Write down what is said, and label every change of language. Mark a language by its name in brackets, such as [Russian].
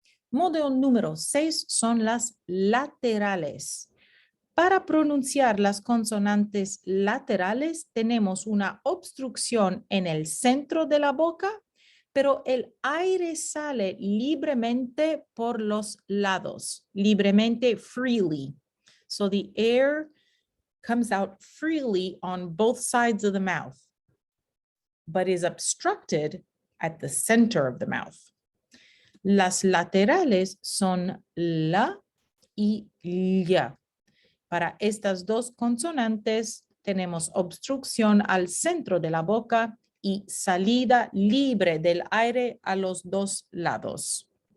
[Spanish] Modo número 6 son las laterales. Para pronunciar las consonantes laterales tenemos una obstrucción en el centro de la boca, pero el aire sale libremente por los lados, libremente, [English] freely. So the air comes out freely on both sides of the mouth, but is obstructed at the center of the mouth. [Spanish] Las laterales son la y lla. Para estas dos consonantes tenemos obstrucción al centro de la boca y salida libre del aire a los dos lados.